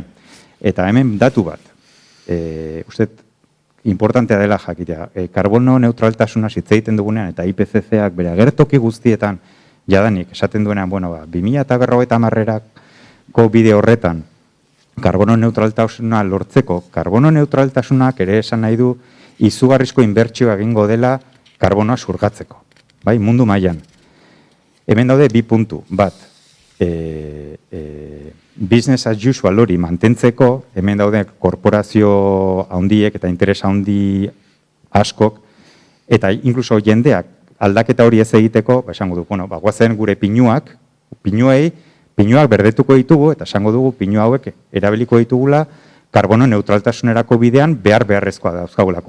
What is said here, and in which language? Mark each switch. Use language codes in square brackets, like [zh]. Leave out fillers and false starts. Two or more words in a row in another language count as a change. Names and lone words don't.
[eu] Eta hemen datu bat, uste importantea dela jakitea, karbono neutraltasuna hitz egiten dugunean eta IPCC-ak bere agertoki guztietan jadanik esaten duenean, 2050-erako bide horretan, karbono neutraltasuna lortzeko, karbono neutraltasunak ere esan nahi du izugarrizko inbertsioa egingo dela karbonoa surgatzeko, bai, mundu mailan. Hemen daude 2 puntu, bat, [en] business as usual [eu] hori mantentzeko, hemen daude korporazio handiek eta interes handi askok, eta inkluso jendeak aldaketa hori ez egiteko, esango du, guazen gure pinuak berdetuko ditugu, eta esango dugu pinu hauek erabiliko ditugula karbono neutraltasunerako bidean beharrezkoa dauzkagulako.